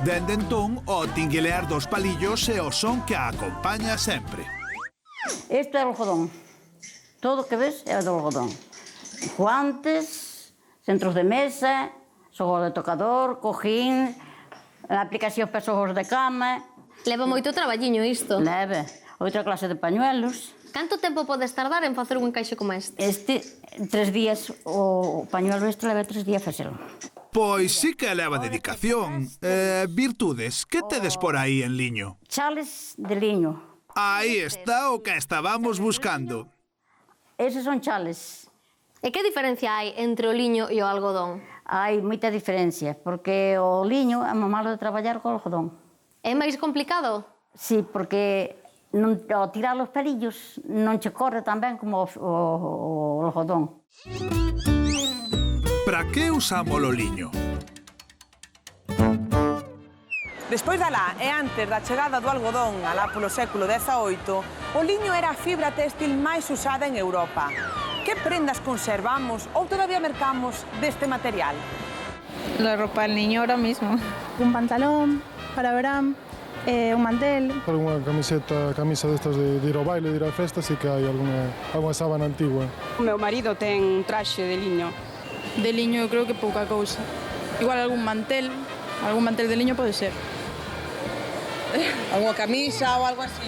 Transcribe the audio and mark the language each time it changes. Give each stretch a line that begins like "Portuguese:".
Galician: Dende entón, o tinguilear dos palillos e o son que a acompaña sempre. Este é o algodón. Todo o que ves é do algodón. Guantes, centros de mesa, xogos de tocador, cojín, aplicación para xogos de cama... Leva moito traballiño isto. Leva. Outra clase de pañuelos. Canto tempo podes tardar en facer un encaixe como este? Este, 3 días, o pañuelo este leva 3 días facelo. Pois sí que leva dedicación. Virtudes, que tedes por aí en liño? Chales de liño. Aí está o que estábamos buscando. Eses son chales. E que diferencia hai entre o liño e o algodón? Hai moita diferencia, porque o liño é máis malo de traballar co algodón. É máis complicado? Sí, porque ao tirar os pelillos non che corre tan ben como o algodón. Para que usamos o liño? Despois da lá e antes da chegada do algodón alá polo século XVIII, o liño era a fibra téxtil máis usada en Europa. Que prendas conservamos ou todavía mercamos deste material?
Spanish: La ropa del niño ahora mismo. Un pantalón para verán, un mantel.
Galician: Alguna camisa destas de ir ao baile, de ir á festa, sí que hai
Spanish: alguna sábana antigua.
Galician: O meu marido ten un traxe de liño. De liño eu creo que pouca cousa. Igual algún mantel de liño pode ser. Alguna camisa ou algo así.